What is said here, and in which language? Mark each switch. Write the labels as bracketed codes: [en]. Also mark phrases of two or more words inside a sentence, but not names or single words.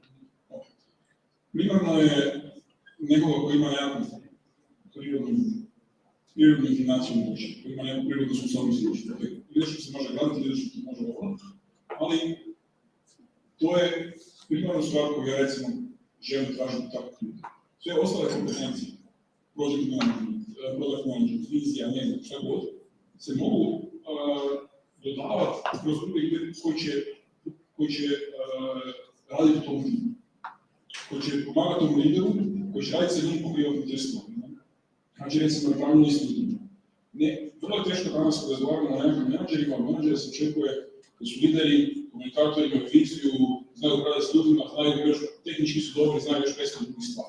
[hr] Primarno je nekoga koji ima nekakvu prirodnu inclinaciju moći, koji ima neku prirodnu sposobnost moći. Dakle, leadership se može graditi, leadership se može ovo, ali to je primarna stvar koju ja recimo želim tražiti takvih ljudi. Sve ostale kompetencije, [en] project management, product management, [hr] vizija, ne znam, šta god, se mogu dodavati kroz druge ljude koji će raditi u tom timu, koji će pomagati tom lideru, koji će raditi sa njim po privatnim testovima. Znači, recimo, napravljeno isto ljudima. Vrlo je teško danas kada razgovaramo o nekakvim menadžerima, od menadžera se očekuje da su lideri, komunikatori, imaju viziju, znaju upravljati s ljudima, znaju još, tehnički su dobri, znaju još 500 drugih stvari.